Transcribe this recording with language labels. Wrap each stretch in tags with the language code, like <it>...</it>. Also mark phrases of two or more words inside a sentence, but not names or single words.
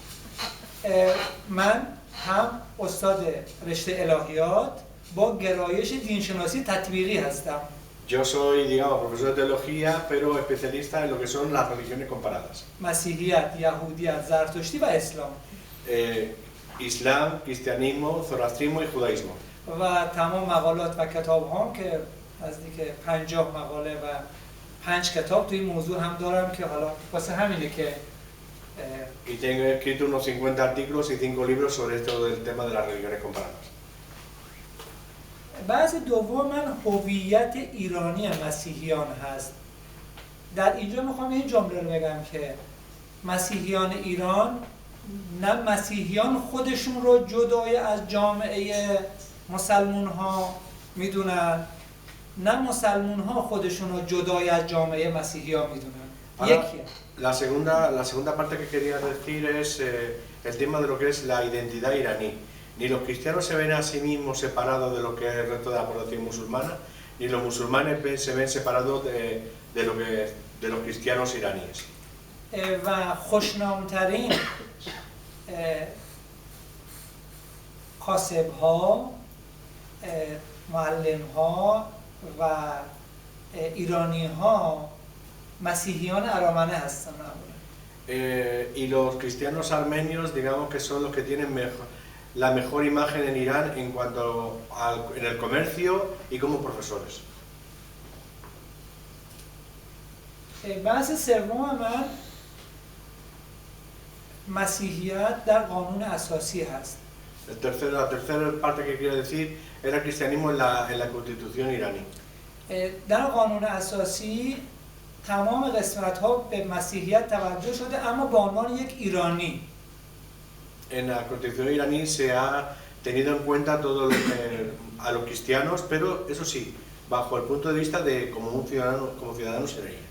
<fa>من هم استاد رشته الهیات با گرایش دینشناسی تطبیقی هستم.</fa> <es>Yo soy, digamos, profesor de teología, pero especialista en lo que son las religiones comparadas.</es> <fa>مسیحیت، یهودیت، زرتشتی و اسلام.</fa> <es>Islam, cristianismo, zoroastrismo y judaísmo.</es> <fa>و تمام مقالات و کتاب هم که نزدیک 50 مقاله و 5 کتاب توی این موضوع هم دارم که حالا واسه همینه که</fa> <es>Y tengo escrito unos 50 artículos y 5 libros sobre esto del tema de las religiones comparadas.</es> <fa>بعض دوم من هویت ایرانی مسیحیان هست. در اینجا میخوام این جمله رو بگم که مسیحیان ایران نه مسیحیان خودشون رو جدای از جامعه مسلمون ها میدونن، نه مسلمون ها خودشون رو جدای از جامعه مسیحی ها میدونن. یکیه.</fa> <es>La segunda parte que quería decir es el tema de lo que es la identidad iraní. Ni los cristianos se ven a sí mismos separados de lo que es el resto de la población musulmana, ni los musulmanes se ven separados de los cristianos iraníes.</es> <fa>و خوشنامترین کاسب ها، معلم ها و ایرانی ها مسیحیان ارامنه هستن معمولا.</fa> <es>Y los cristianos armenios, digamos que son los que tienen la mejor imagen en Irán en cuanto en el comercio y como profesores.</es> <fa>بحث سوم من مسیحیت در قانون اساسی هست.</fa> <es>La tercera parte que quiero decir era el cristianismo en la constitución iraní.</es> <fa>در قانون اساسی تمام قسمت ها به مسیحیت توجه شده اما به عنوان یک ایرانی.</fa> <es>En la constitución iraní se ha tenido en cuenta a los cristianos, pero eso sí, bajo el punto de vista de como ciudadanos iraníes.</es>